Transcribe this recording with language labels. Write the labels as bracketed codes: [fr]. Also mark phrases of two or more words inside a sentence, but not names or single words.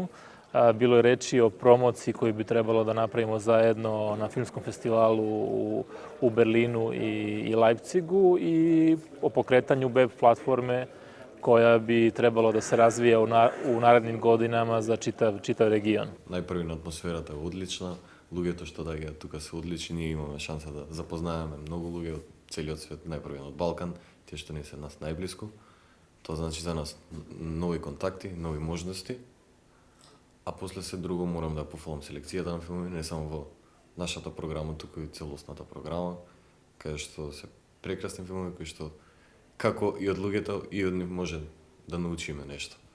[sr] Bilo je reči o promociji koju bi trebalo da napravimo zajedno na filmskom festivalu u Berlinu i Leipzigu i o pokretanju web platforme koja bi trebalo da se razvija u narednim godinama za čitav region. [mk] Најпрви атмосферата е одлична, луѓето што доаѓаат тука се одлични, ние имаме шанса да запознаеме многу луѓе од целиот свет, најпрви од Балкан, тие што не се нас најблиску. Тоа значи за нас нови контакти, нови можности. А после се друго морам да пофалам селекцијата на филмови, не само во нашата програма, туку и целосната програма, каде што се прекрасни филмови кои што како и од луѓето и од нив може да научиме нешто.